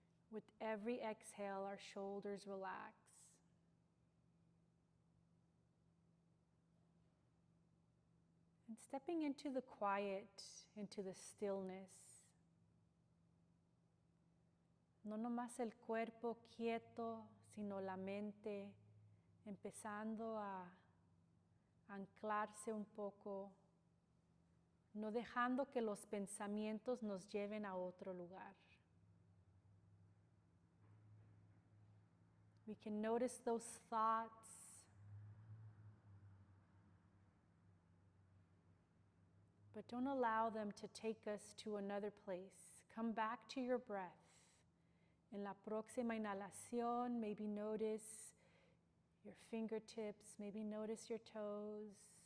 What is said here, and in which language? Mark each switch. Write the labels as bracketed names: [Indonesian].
[English] With every exhale, our shoulders relax. And stepping into the quiet, into the stillness. [Spanish] No nomás el cuerpo quieto, sino la mente empezando a anclarse un poco, no dejando que los pensamientos nos lleven a otro lugar. [English] We can notice those thoughts, but don't allow them to take us to another place. Come back to your breath. [Spanish] En la próxima inhalación, [English] maybe notice your fingertips, maybe notice your toes.